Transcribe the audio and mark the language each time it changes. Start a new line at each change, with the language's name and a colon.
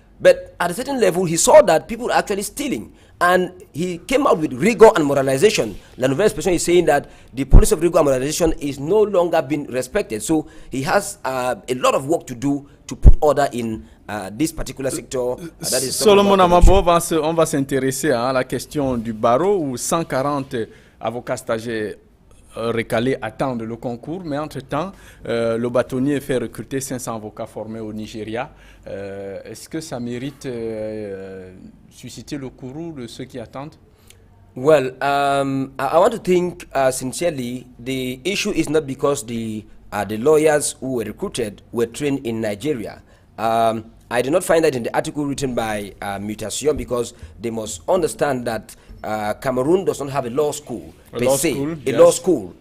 English: But at a certain level, he saw that people are actually stealing, and he came out with rigor and moralization. La Nouvelle Expression is saying that the policy of rigor and moralization is no longer being respected. So he has a lot of work to do to put order in this particular sector.
French: Solomon Amabo, on va s'intéresser à la question du barreau, où 140 avocats stagiaires recalés attendent le concours, mais entre-temps, le bâtonnier fait recruter 500 avocats formés au Nigeria. Est-ce que ça mérite susciter le courroux de ceux qui attendent?
English: Well, I want to think sincerely, the issue is not because the lawyers who were recruited were trained in Nigeria. I did not find that in the article written by Mutation, because they must understand that Cameroon does not have a law school law school.